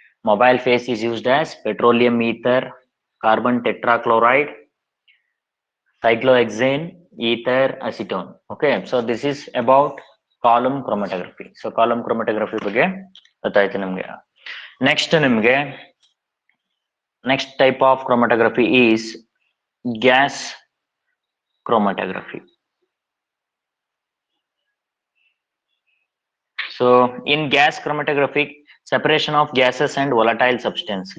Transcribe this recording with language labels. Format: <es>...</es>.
<en>Mobile phase is used as petroleum ether, carbon tetrachloride, cyclohexane, ether, acetone. Okay, so this is about column chromatography.</en> <kn>So column chromatography ಬಗ್ಗೆ ಗೊತ್ತಾಯ್ತು ನಿಮ್ಗೆ.</kn> <en>Next ನಿಮ್ಗೆ next type of chromatography is gas chromatography. So in gas chromatography, separation of gases and volatile substance.</en>